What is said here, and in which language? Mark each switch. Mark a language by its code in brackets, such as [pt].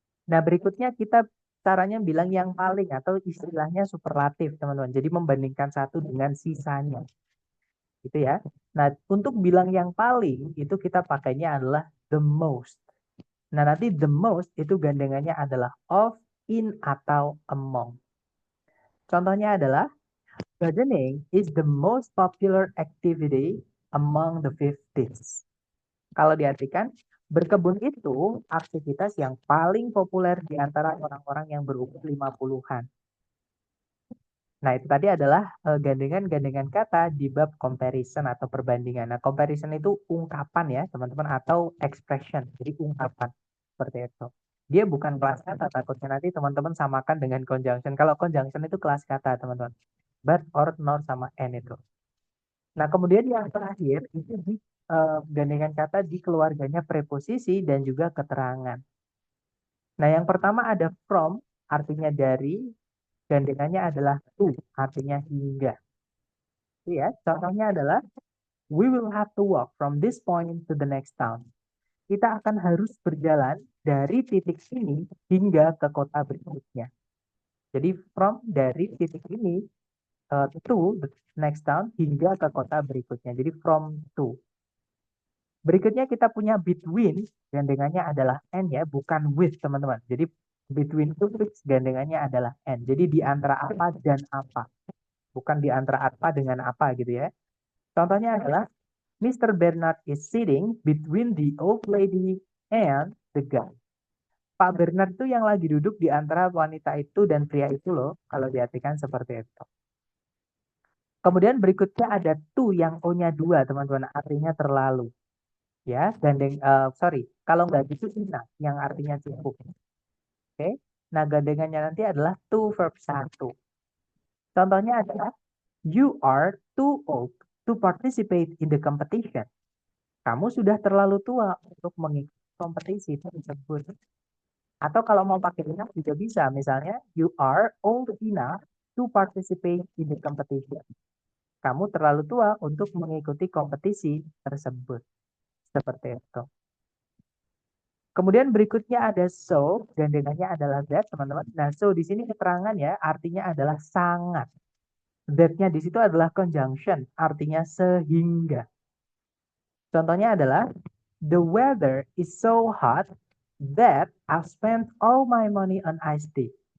[id] Nah, berikutnya kita caranya bilang yang paling atau istilahnya superlatif, teman-teman. Jadi membandingkan satu dengan sisanya. Gitu ya. Nah, untuk bilang yang paling itu kita pakainya adalah the most. Nah, nanti the most itu gandengannya adalah of, in, atau among. Contohnya adalah, [en] gardening is the most popular activity among the 50s. [id] Kalau diartikan, berkebun itu aktivitas yang paling populer di antara orang-orang yang berumur 50-an. Nah, itu tadi adalah gandengan-gandengan kata di bab comparison atau perbandingan. Nah, comparison itu ungkapan ya, teman-teman, atau expression. Jadi ungkapan seperti itu. Dia bukan kelas kata, takutnya nanti teman-teman samakan dengan conjunction. Kalau conjunction itu kelas kata, teman-teman. But, or, nor, sama and itu. Nah, kemudian yang terakhir itu di gandengan kata di keluarganya preposisi dan juga keterangan. Nah, yang pertama ada from, artinya dari, gandengannya adalah to, artinya hingga. Ya, contohnya adalah, [en] we will have to walk from this point to the next town. [id] Kita akan harus berjalan dari titik ini hingga ke kota berikutnya. Jadi from dari titik ini [en] to the next town [id] hingga ke kota berikutnya. Jadi from to. Berikutnya kita punya between, gandengannya adalah and ya, bukan with teman-teman. Jadi between itu gandengannya adalah and. Jadi di antara apa dan apa. Bukan di antara apa dengan apa gitu ya. Contohnya adalah, Mr. [en] Bernard is sitting between the old lady and the guy. [id] Pak Bernard itu yang lagi duduk di antara wanita itu dan pria itu loh, kalau diartikan seperti itu. Kemudian berikutnya ada to yang O-nya 2, teman-teman, artinya terlalu. Ya, kalau nggak gitu ina yang artinya cukup. Oke. Nah, gandengannya nanti adalah to verb 1. Contohnya adalah, [en] you are too old to participate in the competition. [id] Kamu sudah terlalu tua untuk mengikuti kompetisi tersebut. Atau kalau mau pakai enough juga bisa. Misalnya, [en] you are old enough to participate in the competition. [id] Kamu terlalu tua untuk mengikuti kompetisi tersebut. Seperti itu. Kemudian berikutnya ada so, gandengannya adalah that, teman-teman. Nah, so di sini keterangan ya, artinya adalah sangat. That-nya di situ adalah conjunction, artinya sehingga. Contohnya adalah, [en] the weather is so hot that I've spent all my money on iced tea.